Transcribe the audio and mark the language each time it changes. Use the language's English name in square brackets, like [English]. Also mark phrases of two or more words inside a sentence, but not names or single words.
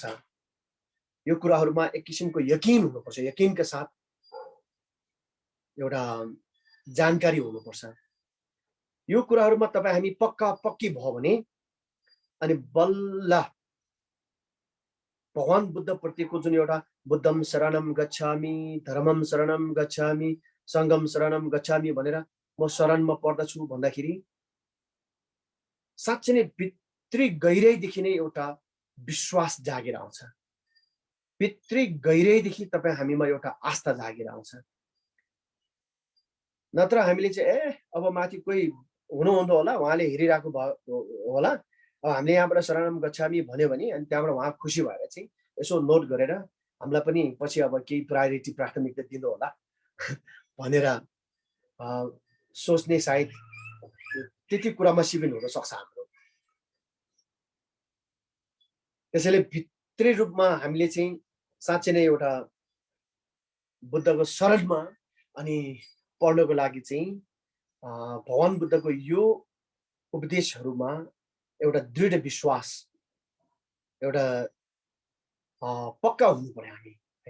[Nepali] यो कुराहरूमा एक किसिमको यकिन हुनुपर्छ, यकिनका साथ एउटा जानकारी हुनुपर्छ। यो कुराहरूमा तपाईँ हामी पक्की भयो भने अनि बल्ल भगवान बुद्ध प्रतिको जुन एउटा [Pali] बुद्धम शरणम गच्छामि, धर्मम शरणम गच्छामि, सङ्गम शरणम गच्छामि [Nepali] भनेर म शरणमा पर्दछु भन्दाखेरि साँच्चै नै भित्री गहिराइदेखि नै एउटा विश्वास जागेर आउँछ। भित्री गहिराइदेखि तपाईँ हामीमा एउटा आस्था जागेर आउँछ। नत्र हामीले चाहिँ अब माथि कोही हुनुहुँदो होला, उहाँले हेरिरहेको होला, अब हामीले यहाँबाट [Pali] शरणम गच्छामि [Nepali] भन्यो भने अनि त्यहाँबाट उहाँ खुसी भएर चाहिँ यसो नोट गरेर हामीलाई पनि पछि अब केही प्रायोरिटी प्राथमिकता दिनु होला भनेर सोच्ने सायद त्यति कुरामा सिबिन हुन सक्छ हाम्रो। त्यसैले भित्री रूपमा हामीले चाहिँ साँच्चै नै एउटा बुद्धको शरणमा अनि पढ्नको लागि चाहिँ भगवान बुद्धको यो उपदेशहरूमा एउटा दृढ विश्वास, एउटा पक्का हुनु पर्यो हामी हैन।